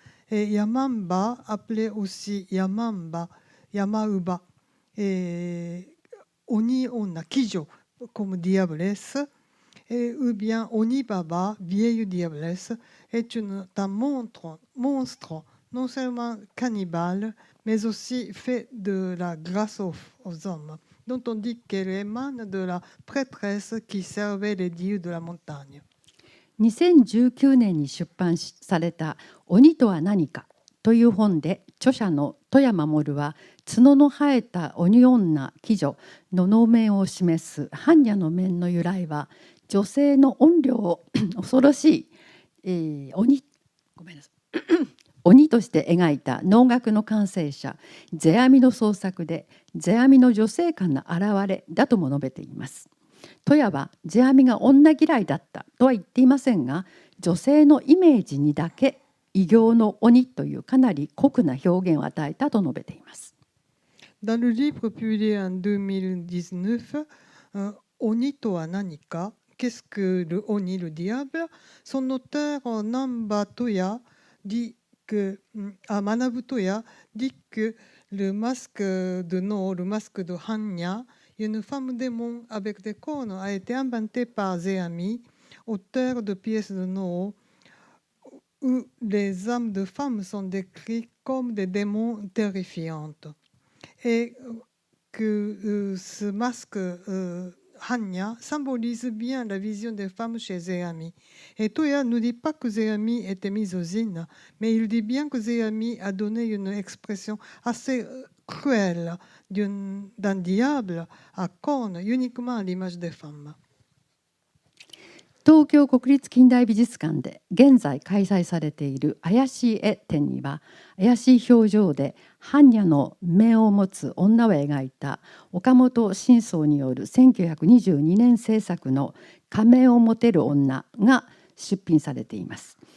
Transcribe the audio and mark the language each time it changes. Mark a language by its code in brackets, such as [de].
[fr] Et Yamamba, appelé aussi Yamamba, Yamauba, et Oni Onna, Kijo, comme diablesse, ou bien Oni Baba, vieille diablesse, est un monstre, non seulement cannibale, mais aussi fait de la grâce aux hommes, dont on dit qu'elle émane de la prêtresse qui servait les dieux de la montagne. [ja] 2019年に出版された「鬼とは何か」という本で、著者の戸谷守は角の生えた鬼女鬼女の能面を示す般若の面の由来は、女性の怨霊を恐ろしい、鬼として描いた能楽の完成者世阿弥の創作で、世阿弥の女性観の現れだとも述べています。戸谷は世阿弥が女嫌いだったとは言っていませんが、女性のイメージにだけ異形の鬼というかなり酷な表現を与えたと述べています。 [fr] Dans le livre publié en 2019, Oni to wa nani ka, Qu'est-ce que le Oni, le diable? Son auteur, Namba Toya, dit que, Manabu Toya, dit que le masque de No, le masque de Hanya, une femme démon avec des cornes, a été inventé par Zeami, auteur de pièces de No, où les âmes de femmes sont décrites comme des démons terrifiantes. Et que ce masque Hanya symbolise bien la vision des femmes chez Zeami. Et Toya ne dit pas que Zeami était misogyne, mais il dit bien que Zeami a donné une expression assez cruelle d'un diable à cornes uniquement à l'image des femmes. [ja] 東京国立近代美術館で現在開催されている怪しい絵展には、怪しい表情で般若の目を持つ女を描いた岡本真宗による1922年制作の仮面を持てる女が出品されています。